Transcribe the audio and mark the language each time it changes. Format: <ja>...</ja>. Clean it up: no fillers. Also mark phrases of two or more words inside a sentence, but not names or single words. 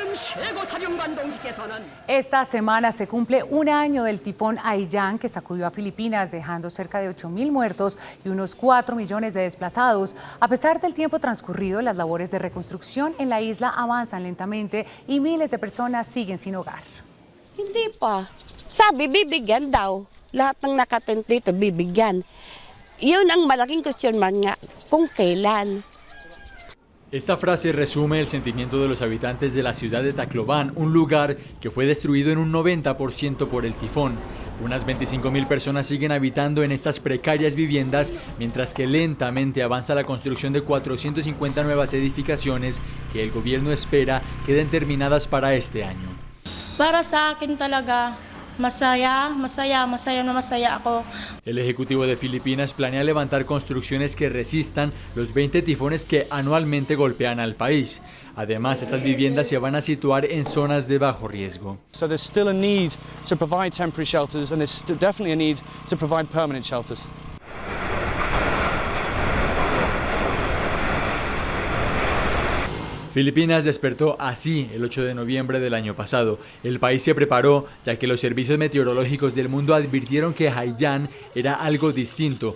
<es>Esta semana se cumple 1 año del tifón Haiyan, que sacudió a Filipinas, dejando cerca de 8.000 muertos y unos 4 millones de desplazados. A pesar del tiempo transcurrido, las labores de reconstrucción en la isla avanzan lentamente y miles de personas siguen sin hogar.</es> <tl>Hindi pa. Sabi, bibigyan daw. Lahat ng nakatent dito, bibigyan. Yun ang malaking question man nga, kung kailan.</tl> <es>Esta frase resume el sentimiento de los habitantes de la ciudad de Tacloban, un lugar que fue destruido en un 90% por el tifón. Unas 25.000 personas siguen habitando en estas precarias viviendas, mientras que lentamente avanza la construcción de 450 nuevas edificaciones que el gobierno espera queden terminadas para este año.</es> <tl>Para sa akin talaga, masaya na masaya ako.</tl> <es>El Ejecutivo de Filipinas planea levantar construcciones que resistan los 20 tifones que anualmente golpean al país. Además, estas viviendas se van a situar en zonas de bajo riesgo.</es> <en>So there's still a need to provide temporary shelters and there's definitely a need to provide permanent shelters.</en> <es>Filipinas despertó así el 8 de noviembre del año pasado. El país se preparó, ya que los servicios meteorológicos del mundo advirtieron que Haiyan era algo distinto.</es>